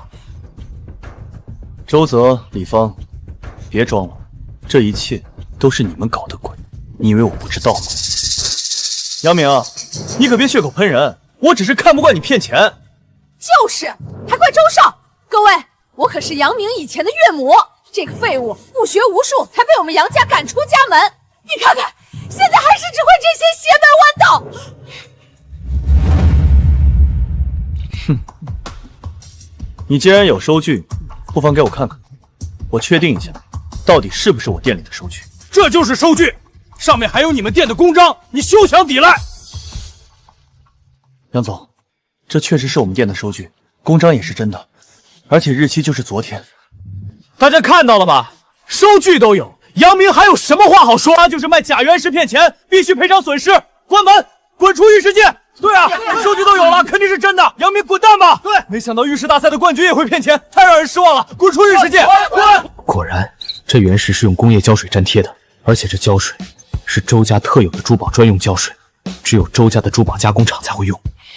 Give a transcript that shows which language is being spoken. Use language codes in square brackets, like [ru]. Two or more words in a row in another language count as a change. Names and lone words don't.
[zh] 周澤、李芳，別裝了，這一切都是你們搞的鬼，你以為我不知道嗎？楊明，你可別血口噴人，我只是看不慣你騙錢。就是，還怪周少！各位，我可是楊明以前的岳母。這個廢物不學無術，才被我們楊家趕出家門。你看看，現在還是只會這些邪門歪道。哼，你既然有收據，不妨給我看看，我確定一下，到底是不是我店裡的收據。這就是收據，上面還有你們店的公章，你休想抵賴。楊總，這確實是我們店的收據，公章也是真的，而且日期就是昨天。大家看到了吧？收據都有，楊明還有什麼話好說？他就是賣假原石騙錢，必須賠償損失。關門，滾出玉石界！对啊，收據都有了，肯定是真的。楊明，滾蛋吧！对，沒想到玉石大賽的冠軍也會騙錢，太讓人失望了。滾出玉石界！滾！果然，這原石是用工業膠水粘貼的，而且這膠水是周家特有的珠寶專用膠水，只有周家的珠寶加工廠才會用。